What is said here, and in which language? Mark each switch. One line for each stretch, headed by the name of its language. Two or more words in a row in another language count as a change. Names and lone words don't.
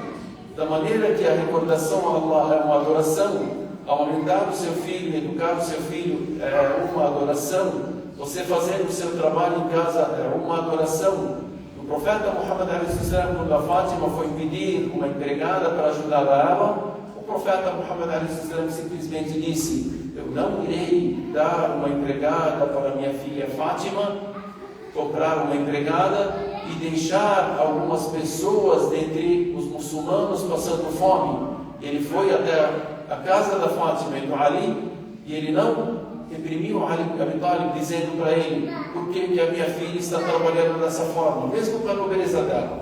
Portuguese: Da maneira que a recordação a Allah é uma adoração, amamentar o seu filho, educar o seu filho é uma adoração, você fazendo o seu trabalho em casa é uma adoração. O profeta Muhammad
Arabic: عليه وسلم,
Portuguese: quando a Fátima foi pedir uma empregada para ajudar ela, o profeta Muhammad
Arabic: عليه وسلم
Portuguese: simplesmente disse: eu não irei dar uma empregada para minha filha Fátima, comprar uma empregada e deixar algumas pessoas dentre os muçulmanos passando fome. Ele foi até a casa da Fátima e do Ali e ele não reprimiu Abi Talib, dizendo para ele: por que a minha filha está trabalhando dessa forma, mesmo com a nobreza dela?